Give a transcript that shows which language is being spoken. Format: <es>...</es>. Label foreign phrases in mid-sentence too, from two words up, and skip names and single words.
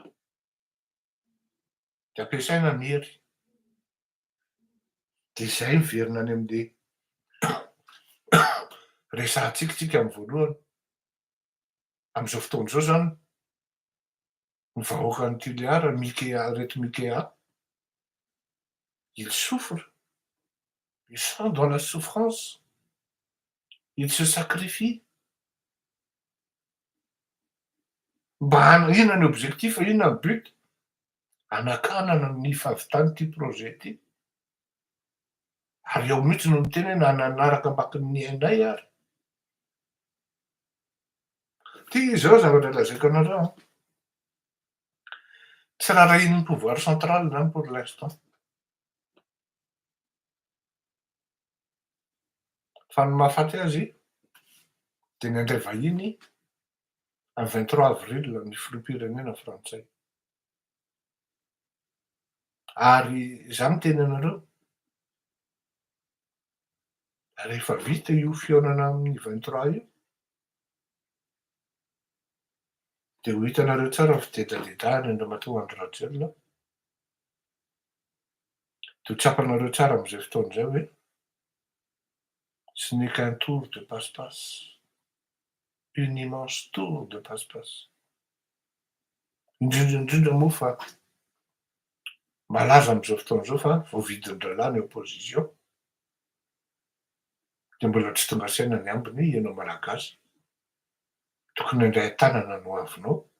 <mg>De ampiasaina ny hery. De zay miverina any am'le resahantsika tsika amin'ny voalohany. Am'zao fotoana zao zany, ny vahoakan'ny tiliara reto Mikea,</mg> <fr>ils souffrent, ils sont dans la souffrance, ils se sacrifient.</fr> <mg>Mba inona ny objectif, inona ny but? Anakanana ny fahavitany ty projet ty. Ary ao mihitsy no miteny hoe na nanaraka amakin'ny ainay ary. Ty zao zavatra lazaiko anareo. Tsy rarahin'ny</mg> <fr>pouvoir central</fr> <mg>zany</mg> <fr>pour l'instant.</fr> <mg>Fa ny mahafaty azy de nandray vahiny amin'ny 23 avril ny filoham-pirenena frantsay. Ary za miteny anareo, rehefa vita io fihaonana amin'ny 23 io, de ho hitanareo tsara ny fidedadedahany Andriamatoa Andry Rajoelina. De ho tsapanareo tsara am'zay fotoana zay hoe</mg> <fr>ce n'est qu'un tour de passe-passe, une immense tour de passe-passe.</fr> <mg>Indrindra moa fa malaza am'zao fotoana zao fa voavidin-dralahy ny opposition. De mbola tsy tonga saina ny ambiny ianao malagasy. Tokony handray tanana no avinao.</mg>